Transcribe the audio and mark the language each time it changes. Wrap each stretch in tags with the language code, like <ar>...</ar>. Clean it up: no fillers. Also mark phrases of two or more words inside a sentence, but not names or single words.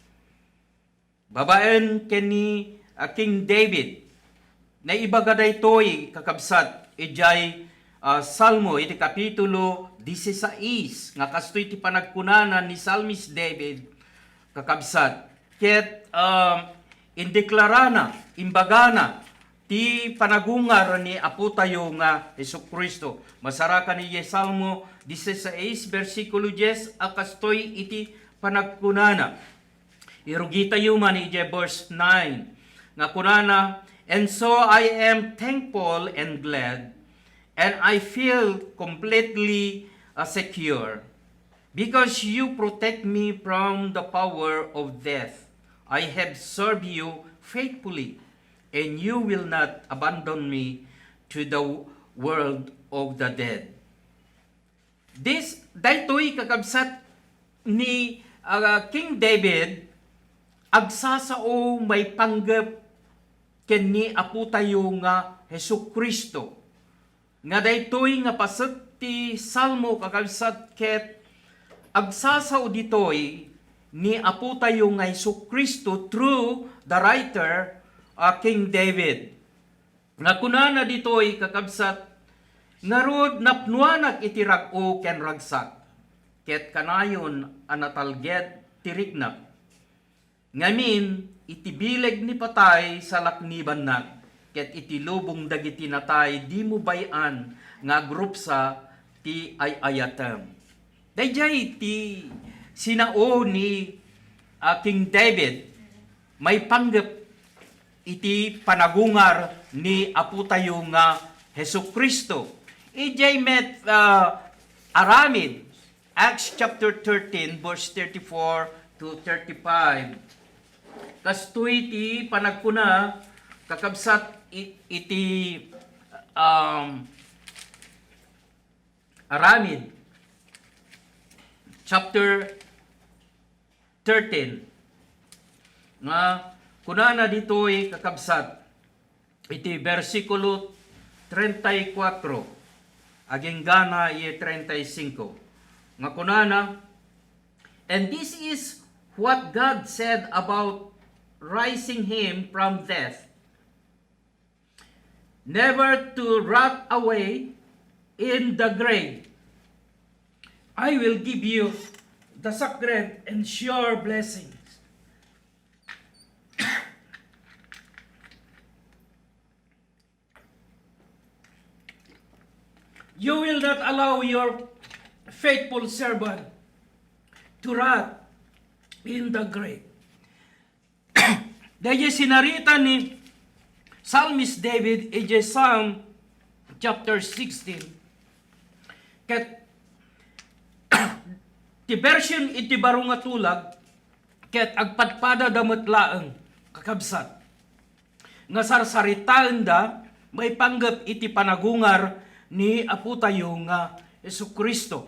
<ilo>Babaen ken ni King David na ibaga daytoy kakabsat ijay Salmo iti kapitulo 16 nga kastoy ti panagkunanan ni Psalmist David kakabsat ket indeklarana imbagana ti panagungar ni Apo tayo nga Jesu-Kristo. Masarakan ni Salmo 16 versikulo 10 akastoy iti panagkunana. Irugi tayo man iti verse 9 nga kunana,</ilo> <en>and so I am thankful and glad, and I feel completely secure, because you protect me from the power of death. I have served you faithfully, and you will not abandon me to the world of the dead.</en> <ilo>Daytoy kakabsat ni King David, agsasao may panggap ken ni Apo tayo nga Jesu-Kristo. Nga daytoy nga paset ti Salmo kakabsat ket agsasao ditoy ni Apo tayo nga Jesu-Kristo</ilo> <en>through the writer King David.</en> <ilo>Nga kunana ditoy kakabsat ngarud napnuanak iti rag-o ken ragsak ket kanayon anatalged tirikna. Ngamin iti bileg ni patay sa lakniban na ket iti lubong dagiti natay di mo bayan nga grupsa ti ayatem. Dayjay ti sinao ni King David may panggap iti panagungar ni Apo tayo nga Jesu-Kristo. Ijay met aramid</ilo> <en>Acts chapter 13 verse 34 to 35.</en> <ilo>Kastoy ti panagkuna kakabsat iti aramid chapter 13 nga kunana ditoy kakabsat iti bersikulo 34 aging gana i 35 nga kunana,</ilo> <en>and this is what God said about rising him from death, never to rot away in the grave. I will give you the sacred and sure blessings. You will not allow your faithful servant to rot in the grave.</en> <ilo>Dahil sinarita ni Psalmist David, ije</ilo> <en>Psalm chapter 16.</en> <ilo>Ket ti version iti baro nga tulag, ket agpadpada damet laeng kakabsat. Nga sarsaritaan da, may panggap iti panagungar ni Apo tayo nga Jesucristo.</ilo>